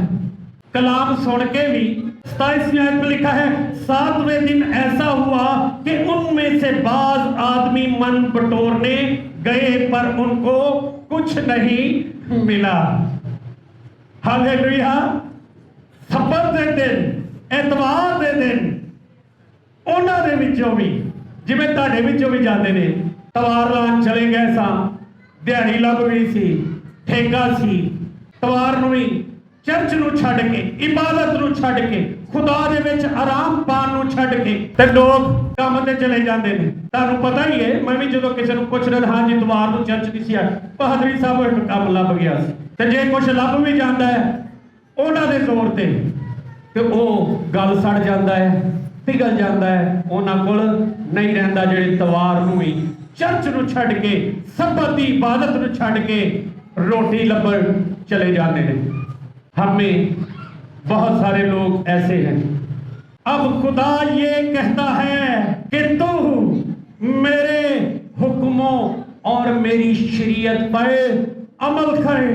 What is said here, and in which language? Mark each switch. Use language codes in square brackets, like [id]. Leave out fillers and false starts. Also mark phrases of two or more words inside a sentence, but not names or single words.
[ur] کلام سن کے بھی 27ویں آیت میں لکھا ہے 7ویں دن ایسا ہوا کہ ان میں سے بعض آدمی من بٹورنے گئے پر ان کو کچھ نہیں ملا۔ [pa] ہاللیلویہ۔ سبت دے دن، اتوار دے دن، انہوں نے وچوں بھی جویں تہاڈے وچوں بھی جاندے نے، توار لان چلے گئے ساں، دیہڑی لگ گئی سی، ٹھیکا سی، توار نوں ہی چرچ نو چھڈ کے، عبادت نو چھڈ کے، خدا دے وچ آرام پان نو چھڈ کے تے لوگ کام تے چلے جاندے نے۔ تانوں پتہ ہی ہے، میں بھی جدوں کسے نوں پوچھ رہا ہاں جی توار نو چرچ نہیں سی آ، پادری صاحب ایک کام لب گیا سی، تے جے کچھ لب بھی جاندا ہے انہاں دے زور تے تے او گل سڑ جاندا ہے، پگھل جاتا ہے، انہاں کول نہیں رہندا جڑے توار نو ہی چرچ نو چھڈ کے، سبت دی عبادت نو چھڈ کے روٹی لبن چلے جاتے ہیں۔ [ur] ہم میں بہت سارے لوگ ایسے ہیں۔ اب خدا یہ کہتا ہے کہ تو میرے حکم حکموں اور میری شریعت پر عمل کرے۔